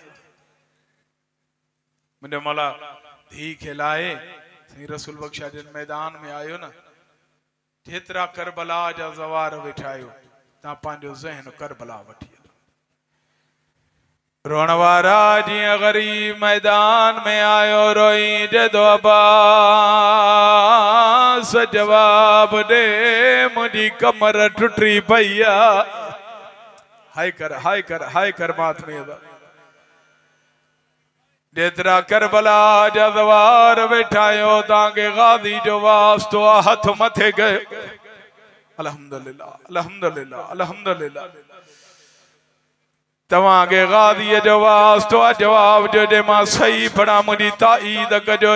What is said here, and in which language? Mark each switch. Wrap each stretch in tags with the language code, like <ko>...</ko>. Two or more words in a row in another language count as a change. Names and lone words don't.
<sd>मुंहिंजो मौला धी खे लाहे साईं रसूल बख्शा जिन मैदान में आयो न, जेतिरा करबला जा ज़वार वेठा आहियो तव्हां पंहिंजो ज़हन करबला वठी हलो। रोण वारा जीअं ग़रीब मैदान में आयो रोई जदो अब्बास जवाब दे मुंहिंजी कमर टुटी पई आहे। हाय कर हाय कर हाय कर मातमी जेतिरा करबला जा ज़वार वेठा आहियो तव्हांखे गाज़ी जो वास्तो आहे, हथ मथे कयो।</sd> <ar>الحمد لله الحمد لله الحمد لله.</ar> <sd>तव्हांखे गाज़ीअ जो वास्तो आहे, जवाब जो जे मां सही पढ़ां मुंहिंजी ताईद कजो।</sd>